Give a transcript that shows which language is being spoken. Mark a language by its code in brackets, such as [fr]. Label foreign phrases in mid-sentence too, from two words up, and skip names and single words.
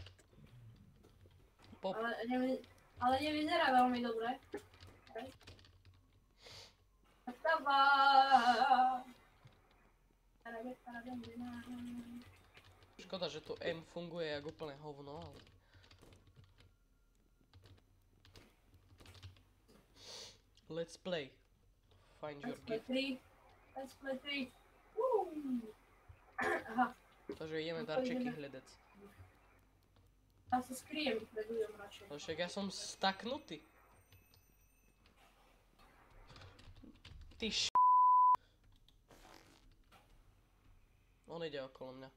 [en] Pop. [sk] Ale nevyzerá veľmi dobre. Vstáva! Škoda, že tu M funguje jak úplne hovno, ale... [en] Let's play. Find your gift. Let's play 3. [sk] Aha. Takže ideme darčeky hľadať. Ja sa skriem pred ľuďom radšej. No však ja som staknutý. Ty On ide okolo mňa.